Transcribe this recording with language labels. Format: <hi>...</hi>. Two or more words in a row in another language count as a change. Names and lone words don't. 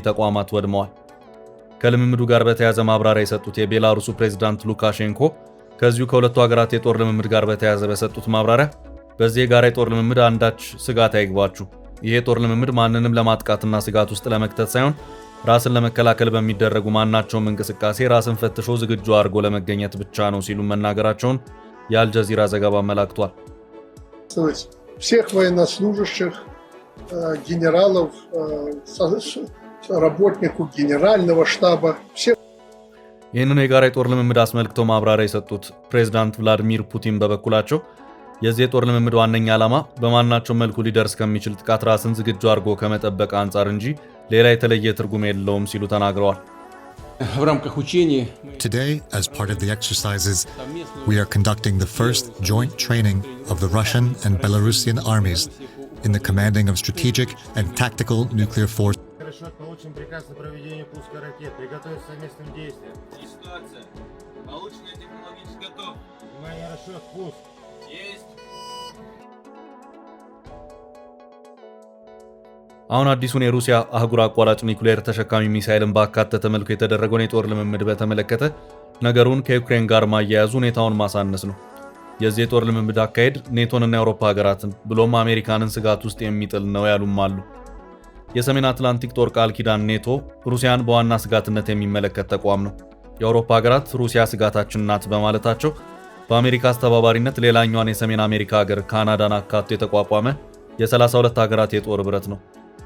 <am>ተቋማት ወድመዋል። ከልምምዱ ጋር በተያያዘ ማብራሪያ የሰጡት የቤላሩሱ ፕሬዝዳንት ሉካሼንኮ ከዚሁ ከሁለቱ ሀገራት የጦር ልምምድ ጋር በተያያዘ በሰጡት ማብራሪያ በዚህ የጋራ የጦር ልምምድ አንዳች ስጋት አይግባችሁ፣ ይሄ የጦር ልምምድ ማንንም ለማጥቃትና ስጋት ውስጥ ለመክተት ሳይሆን ራስን ለመከላከል በሚደረጉ ማናቸውም እንቅስቃሴ ራስን ፈትሾ ዝግጁ አድርጎ ለመገኘት ብቻ ነው ሲሉ መናገራቸውን የአልጀዚራ ዘገባ አመላክቷል።</am> <ru>всех военнослужащих, генералов, работников генерального штаба, всех.</ru> <am>ይህንን የጋራ የጦር ልምምድ አስመልክተው ማብራሪያ የሰጡት ፕሬዝዳንት ቭላዲሚር ፑቲን በበኩላቸው የዚህ የጦር ልምምድ ዋነኛ ዓላማ በማናቸውም መልኩ ሊደርስ ከሚችል ጥቃት ራስን ዝግጁ አድርጎ ከመጠበቅ አንጻር እንጂ ሌላ የተለየ ትርጉም የለውም ሲሉ ተናግረዋል።</am> <en>Today, as part of the exercises, we are conducting the first joint training of the Russian and Belarusian armies in the commanding of strategic and tactical nuclear force.</en> <ru>Расчет, получен приказ на проведение пуска ракет. Приготовиться к совместным действиям. Ситуация. Полученная технологически готов. Внимание, расчет, пуск. Есть.</ru> <am>አሁን አዲሱን የሩሲያ አህጉር አቋራጭ ኒኩሌር ተሸካሚ ሚሳኤልን ባካተተ መልኩ የተደረገውን የጦር ልምምድ በተመለከተ ነገሩን ከዩክሬን ጋር ማያያዙ ሁኔታውን ማሳነስ ነው። የዚህ የጦር ልምምድ አካሄድ ኔቶንና የአውሮፓ ሀገራትን ብሎም አሜሪካንን ስጋት ውስጥ የሚጥል ነው ያሉም አሉ። የሰሜን አትላንቲክ ጦር ቃል ኪዳን ኔቶ ሩሲያን በዋና ስጋትነት የሚመለከት ተቋም ነው። የአውሮፓ ሀገራት ሩሲያ ስጋታችን ናት በማለታቸው በአሜሪካ አስተባባሪነት ሌላኛዋን የሰሜን አሜሪካ ሀገር ካናዳን አካቶ የተቋቋመ የ32 ሀገራት የጦር ህብረት ነው።</am>